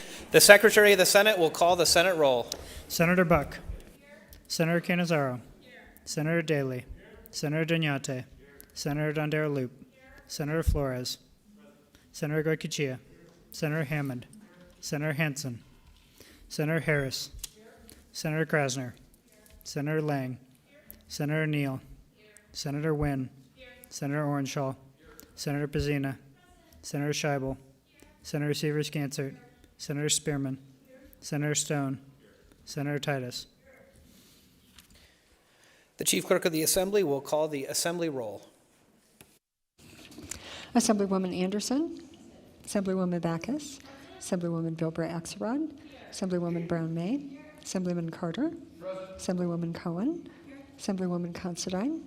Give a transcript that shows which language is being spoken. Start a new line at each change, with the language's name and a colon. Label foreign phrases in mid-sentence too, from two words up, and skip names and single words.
English: The Secretary of the Senate will call the Senate roll. Senator Buck. Senator Cannizzaro. Senator Daley. Senator Danyate. Senator Dondero-Loop. Senator Flores. Senator Goycochea. Senator Hammond. Senator Hansen. Senator Harris. Senator Krasner. Senator Lang. Senator Neal. Senator Wynn. Senator Orenshaw. Senator Pizzina. Senator Scheibel. Senator Severs-Gansert. Senator Spearman. Senator Stone. Senator Titus. The Chief Clerk of the Assembly will call the Assembly roll. Assemblywoman Anderson, Assemblywoman Backus, Assemblywoman Bilbray-Axelrod, Assemblywoman Brown-May, Assemblyman Carter, Assemblywoman Cohen, Assemblywoman Considine,